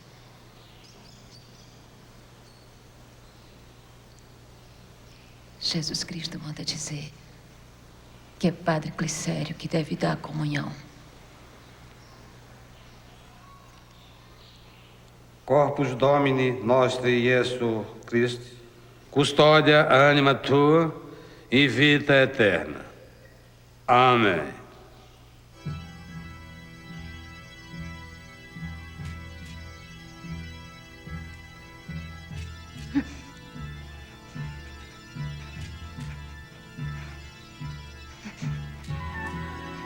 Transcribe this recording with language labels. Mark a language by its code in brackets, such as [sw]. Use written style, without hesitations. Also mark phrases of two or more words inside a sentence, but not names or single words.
[pt] Jesus Cristo manda dizer que é Padre Glicério que deve dar a comunhão. [la] Corpus Domini nostri Iesu Christi, custódia anima tua e vita eterna. [pt] Amém. Abra